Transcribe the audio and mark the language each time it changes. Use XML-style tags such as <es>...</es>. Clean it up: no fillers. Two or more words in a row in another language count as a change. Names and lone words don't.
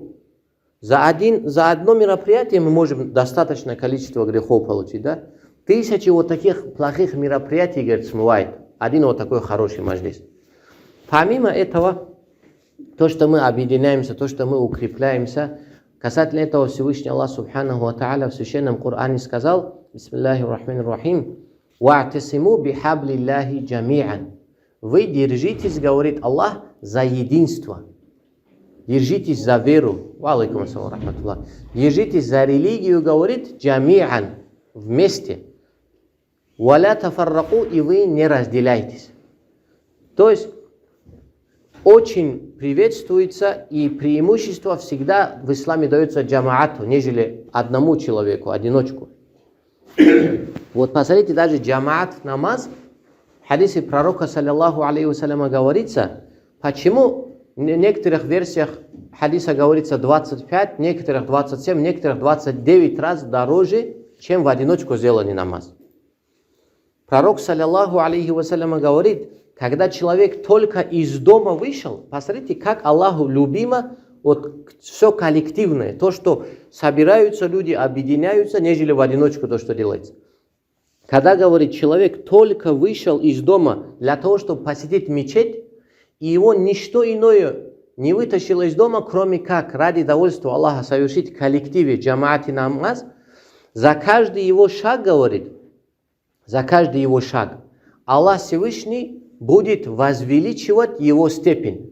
<ru>За одно мероприятие мы можем достаточное количество грехов получить, да? Тысячи вот таких плохих мероприятий, говорит, смывает. Один вот такой хороший маджлис. Помимо этого, то, что мы объединяемся, то, что мы укрепляемся, касательно этого Всевышний Аллах</ru> <ar>سبحانه وتعالى</ar> <ru>в Священном Коране сказал,</ru> <ar>بسم الله الرحمن الرحيم واعتصموا بحبل الله جميعا».</ar> <ru>Вы держитесь, говорит Аллах, за единство. Держитесь за веру.</ru> <ar>وعليكم السلام رحمة الله.</ar> <ru>Держитесь за религию, говорит, джами'ан, вместе.</ru> <ar>«ولا تفرقوا»,</ar> <ru>и вы не разделяйтесь. То есть, очень приветствуется и преимущество всегда в исламе дается джамаату, нежели одному человеку, одиночку. Вот посмотрите, даже джамаат намаз, в хадисе пророка,</ru> <ar>صلى الله عليه وسلم,</ar> <ru>говорится, почему в некоторых версиях хадиса говорится 25, некоторых 27, некоторых 29 раз дороже, чем в одиночку сделанный намаз. Пророк,</ru> <ar>صلى الله عليه وسلم,</ar> <ru>говорит, когда человек только из дома вышел, посмотрите, как Аллаху любимо вот все коллективное, то, что собираются люди, объединяются, нежели в одиночку то, что делается. Когда, говорит, человек только вышел из дома для того, чтобы посетить мечеть, и его ничто иное не вытащило из дома, кроме как ради довольства Аллаха совершить в коллективе джамаати намаз, за каждый его шаг, говорит, за каждый его шаг Аллах Всевышний будет возвеличивать его степень.</ru>